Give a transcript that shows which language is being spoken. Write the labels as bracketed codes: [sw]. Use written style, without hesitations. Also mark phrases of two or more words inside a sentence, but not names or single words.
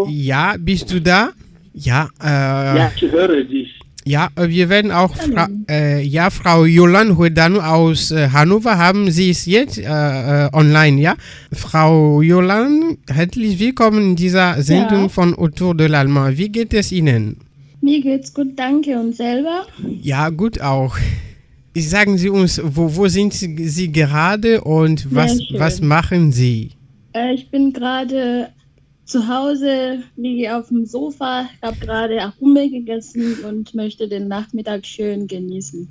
[de] Ja, bist du da? Ja. Ja, ich höre dich. Ja, wir werden auch Frau Yolande Huedanu aus Hannover haben. Sie ist jetzt online, ja? Frau Yolande, herzlich willkommen in dieser Sendung von Autour de l'Allemand. Wie geht es Ihnen? Mir geht's gut, danke. Und selber? Ja, gut auch. Sagen Sie uns, wo sind Sie gerade und was machen Sie? Ich bin gerade zu Hause, liege auf dem Sofa, habe gerade Achume gegessen und möchte den Nachmittag schön genießen.